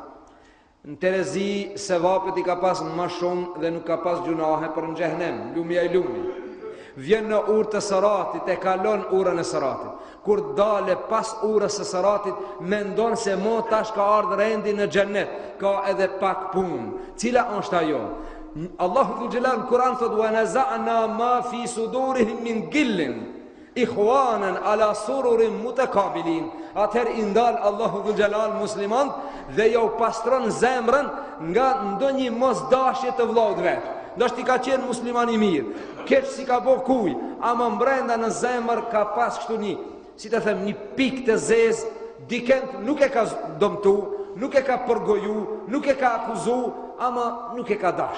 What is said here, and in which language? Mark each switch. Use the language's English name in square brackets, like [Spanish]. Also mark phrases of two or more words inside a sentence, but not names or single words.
[Albanian] Në Terezi se vapet i ka pas më shumë dhe nuk ka pas gjunahe për në xhehenem, lumja i lumi. Vjen në urë të siratit, e kalon urën e siratit. Kur dale pas urës e siratit, mendon se mo tash ka ardhur rendi në xhennet, ka edhe pak punë. Cila është ajo? Allahu [Arabic] ذو الجلال [Albanian] në Kur'an thot: [Arabic] "ونزعنا ما في صدورهم من غل إخوانا على سرر متقابلين." [Albanian] Atëherë i ndal Allahu [Arabic] ذو الجلال [Albanian] musliman dhe jo pastron zemrën nga ndonjë mosdashje të vëllaut vet. Ndoshta i ka qenë musliman i mirë, keq si ka bo kuj, ama mbrenda në zemër ka pas kështu një, si të them, një pikë të zezë, dikend nuk e ka dëmtu, nuk e ka përgoju, nuk e ka akuzu, ama nuk e ka dash.